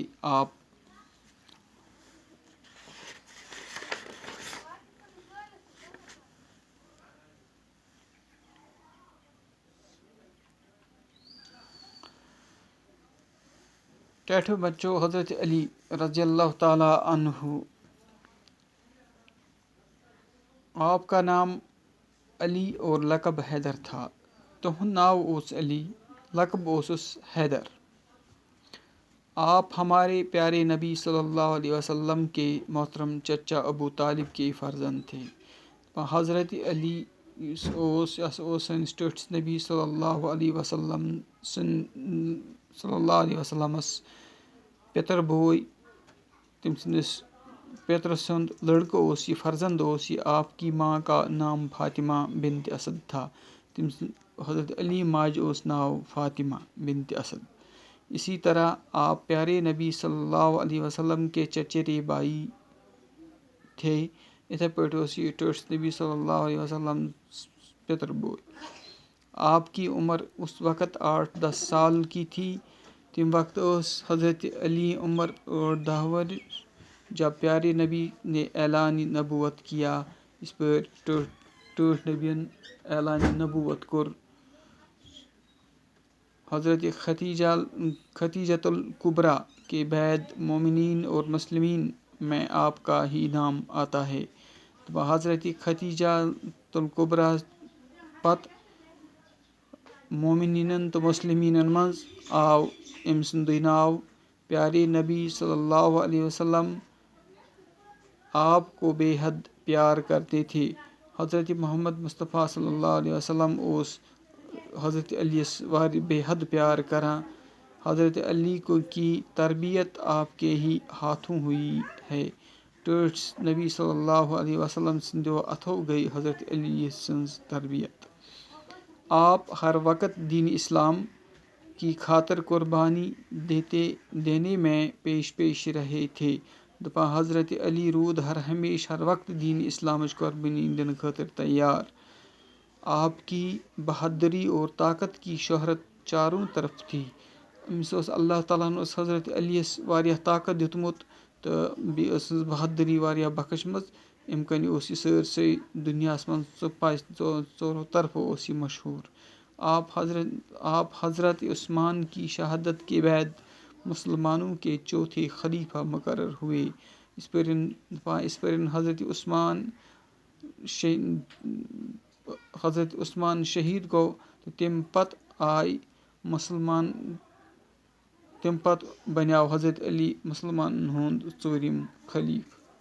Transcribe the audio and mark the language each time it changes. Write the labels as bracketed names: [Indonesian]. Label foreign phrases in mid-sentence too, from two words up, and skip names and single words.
[Urdu] آپ [Kashmiri] ٹیٹھو بچوں، [Urdu] حضرت علی [Arabic] رضی اللہ تعالیٰ عنہ، [Urdu] آپ کا نام علی اور لقب حیدر تھا۔ [Kashmiri] تہند ناو اوس علی، لقب اوسس حیدر۔ [Urdu] آپ ہمارے پیارے نبی [Arabic] صلی اللہ علیہ وسلم [Urdu] کے محترم چچا ابو طالب کے فرزند تھے۔ [Kashmiri] حضرت علی سٲنِس ٹٲٹھِس نبی [Arabic] صلی اللہ علیہ وسلمس [Kashmiri] پتر بوے، تم سندس پیتر سند لڑکہ اوس یہ، فرزند اوس یہ۔ [Urdu] آپ کی ماں کا نام فاطمہ بنت اسد تھا۔ [Kashmiri] حضرت علی ماج اوس ناو فاطمہ بنت اسد۔ [Urdu] اسی طرح آپ پیارے نبی [Arabic] صلی اللہ علیہ وسلم [Urdu] کے چچیرے بھائی تھے۔ [Kashmiri] اتھے پٲٹھۍ اوس یہ ٹٲٹھِس نبی [Arabic] صلی اللہ علیہ وسلم [Kashmiri] پتر بوے۔ [Urdu] آپ کی عمر اس وقت 8-10 سال کی تھی۔ [Kashmiri] تم وقت اوس حضرت علی عمر 8-10 ؤرِش [Urdu] جب پیارے نبی نے اعلان نبوت کیا۔ [Kashmiri] اس پر ٹٲٹھ نبیَن اعلان نبوت کور۔ [Urdu] حضرت خدیجۃ الکبریٰ کے بعد مومنین اور مسلمین میں آپ کا ہی نام آتا ہے۔ [Kashmiri] حضرت خدیجۃ الکبریٰ پتہٕ مومنینن تو مسلمینن منٛز آو أمۍ سُنٛدُے ناو۔ [Urdu] پیارے نبی [Arabic] صلی اللہ علیہ وسلم [Urdu] آپ کو بے حد پیار کرتے تھے۔ [Kashmiri] حضرت محمد مصطفیٰ [Arabic] صلی اللہ علیہ وسلم [Kashmiri] اوس حضرت علی یس بے حد پیار کران۔ [Urdu] حضرت علی کی تربیت آپ کے ہی ہاتھوں ہوئی ہے۔ [Kashmiri] ٹٲٹھِس نبی [Arabic] صلی اللہ علیہ وسلم [Kashmiri] سندیو اتھو گئی حضرت علی سنز تربیت۔ [Urdu] آپ ہر وقت دین اسلام کی خاطر قربانی دینے میں پیش رہے تھے۔ [Kashmiri] حضرت علی رود ہر وقت دین اسلامچ قربانی دن خاطر تیار۔ [Urdu] آپ کی بہادری اور طاقت کی شہرت چاروں طرف تھی۔ [Kashmiri] أمس اوس اللہ تعالیٰ ہن اوس حضرت علی یس واریاہ طاقت دیُتمُت تہٕ بیٚیہِ ٲسٕس بہادری واریاہ بخشمٕژ۔ اَمہِ کِنۍ اوس یہِ سٲرسٕے دُنیاہَس منٛز ژورو طرفہٕ اوس یہِ مشہوٗر۔ [Urdu] آپ حضرت عثمان کی شہادت کے بعد مسلمانوں کے چوتھے خلیفہ مقرر ہوئے. [Kashmiri] اس پر حضرت عثمان شہید گوٚو تہٕ تمہِ پتہٕ بنیٛوو حضرت علی مسلمانن ہُنٛد ژوٗرِم خلیفہٕ.